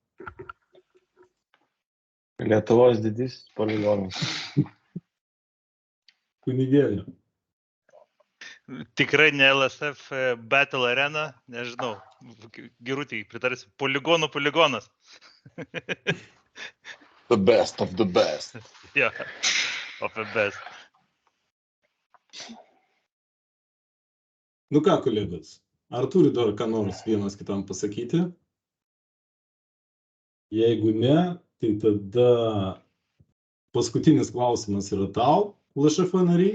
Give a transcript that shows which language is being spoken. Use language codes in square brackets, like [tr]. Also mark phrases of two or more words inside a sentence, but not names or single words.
[lt] Lietuvos didysis poligonas. Kunigėlė. Tikrai ne LSF Battle Arena, nežinau, Gerutį pritarsi, poligonas. [en] The best of the best. Yeah, of the best. [lt] Nu ką, kolegos, ar turi dar ką nors vienas kitam pasakyti? Jeigu ne, tai tada paskutinis klausimas yra tau, LŠF nariai.